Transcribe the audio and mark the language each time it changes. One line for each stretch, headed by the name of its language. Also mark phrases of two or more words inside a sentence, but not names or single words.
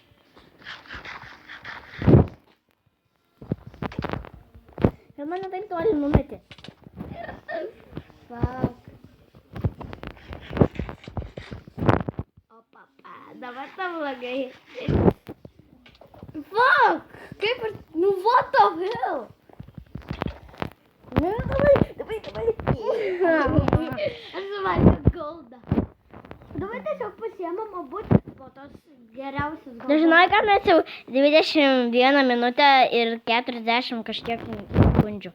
Lithuanian: Ir mane taip toli numetė. Fuck. O papa, dabar tau blogai. Fuck! Kaip ir... Nu,
English: what the hell?
Lithuanian: Ne, davai. Aš suvalgiau goldą. Dabar tiesiog pasiemam abu po tos geriausius goldą. Žinai, kad mes jau 21 minutę ir 40 kažkiek sekundžių.